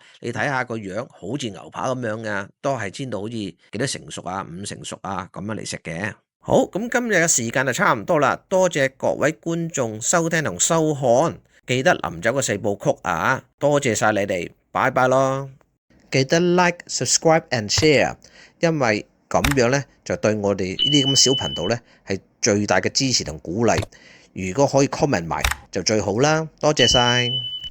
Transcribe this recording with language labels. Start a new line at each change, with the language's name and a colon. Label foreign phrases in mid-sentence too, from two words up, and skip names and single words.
Cantonese: 你睇下個樣好似牛扒咁樣嘅，都係煎到好似幾多成熟啊，5成熟啊咁樣嚟食嘅。好，咁今日嘅時間就差唔多啦，多謝各位觀眾收聽同收看，記得臨走個4部曲啊，多謝晒你哋，拜拜咯。
English: 記得 like、subscribe and share，
Cantonese: 因為咁樣呢，就對我哋呢啲咁小頻道呢係最大嘅支持同鼓勵。如果可以 comment 埋就最好啦，多謝晒。